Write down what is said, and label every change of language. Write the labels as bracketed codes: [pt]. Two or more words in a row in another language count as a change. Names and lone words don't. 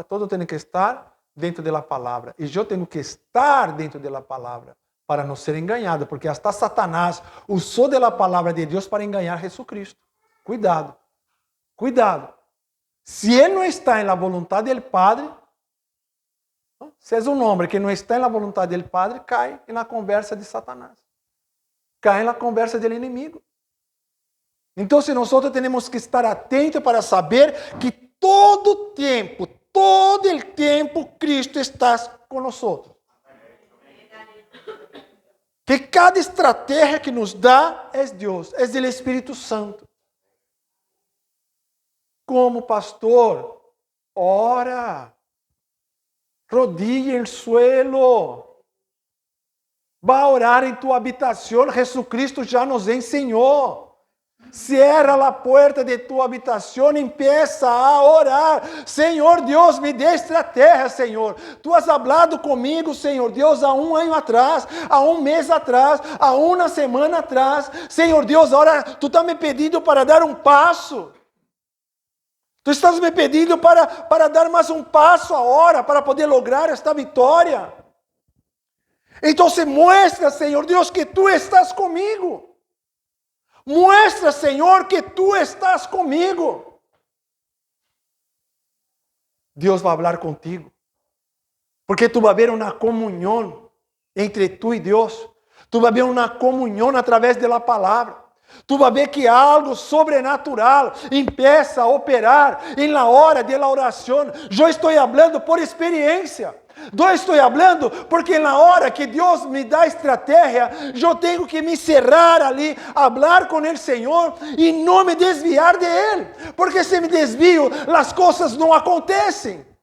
[pt] Todo tem que estar dentro da palavra. E eu tenho que estar dentro da palavra para não ser enganado, porque hasta Satanás usou da palavra de Deus para enganar Jesus Cristo. Cuidado. Cuidado. Se ele não está na vontade do Padre, se és um homem que não está na vontade do Padre, cai na conversa de Satanás. [es] cae en la conversa del enemigo. Entonces nosotros tenemos que estar atentos para saber que todo el tiempo Cristo está con nosotros. [pt] Que cada estratégia que nos dá é Deus, é do Espírito Santo. [es] Como pastor, ora, rodilla en el suelo. Va a orar en tu habitación. Jesucristo ya nos enseñó. Cierra la puerta de tu habitación, empieza a orar. [pt] Senhor Deus, me dê estratégia, Senhor. Tu has hablado comigo, Senhor Deus, há um ano atrás, há um mês atrás, há uma semana atrás. Senhor Deus, agora tu estás me pedindo para dar um passo. Tu estás me pedindo para dar mais um passo agora, para poder lograr esta vitória. Então se muestra, Senhor Deus, que tu estás comigo. Muestra, Senhor, que tu estás comigo. Deus vai falar contigo. Porque tu vai haver uma comunhão entre tu e Deus. Tu vai haver uma comunhão através da palavra. Tu vai ver que algo sobrenatural empieza a operar em [es] la hora de la [pt] oração. Eu estou falando por experiência. Eu estou falando porque na hora que Deus me dá estratégia, eu tenho que me cerrar ali, falar com o Senhor e não me desviar de Ele. Porque se me desvio, as coisas não acontecem.